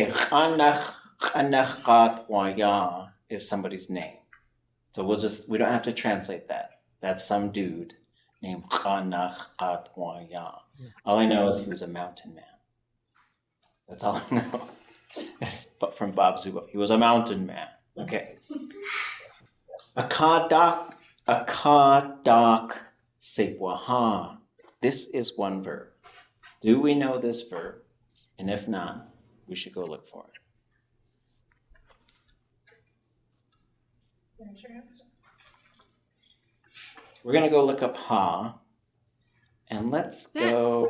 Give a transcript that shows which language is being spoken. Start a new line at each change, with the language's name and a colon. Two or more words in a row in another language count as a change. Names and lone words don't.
English: X'kalneekx'í waya is somebody's name. So we don't have to translate that. That's some dude named X'kalneekx'í waya. All I know is he was a mountain man. That's all I know. It's from Bob Zubo. He was a mountain man. Okay.
Tlingit: ʼatudli.átk sepuaha.
English: This is one verb. Do we know this verb? And if not, we should go look for it. We're gonna go look up ha, and let's go.